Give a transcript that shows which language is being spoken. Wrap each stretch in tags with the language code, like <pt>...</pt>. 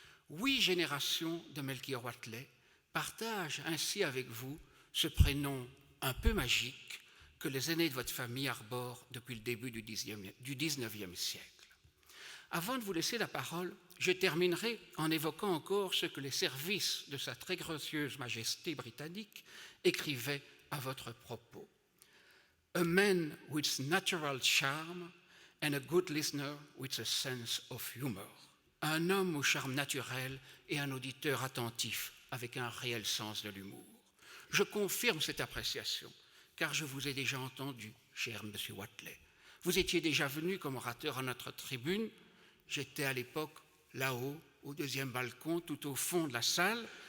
<fr>8 générations de Melchior Wathelet partagent ainsi avec vous ce prénom un peu magique que les aînés de votre famille arborent depuis le début du XIXe siècle. Avant de vous laisser la parole, je terminerai en évoquant encore ce que les services de sa très gracieuse majesté britannique écrivaient à votre propos.</fr> <en>A man with natural charm and a good listener with a sense of humor.</en> <fr>Un homme au charme naturel et un auditeur attentif avec un réel sens de l'humour. Je confirme cette appréciation, car je vous ai déjà entendu, cher monsieur Wathelet. Vous étiez déjà venu comme orateur à notre tribune. J'étais à l'époque là-haut, au 2e balcon, tout au fond de la salle.</fr>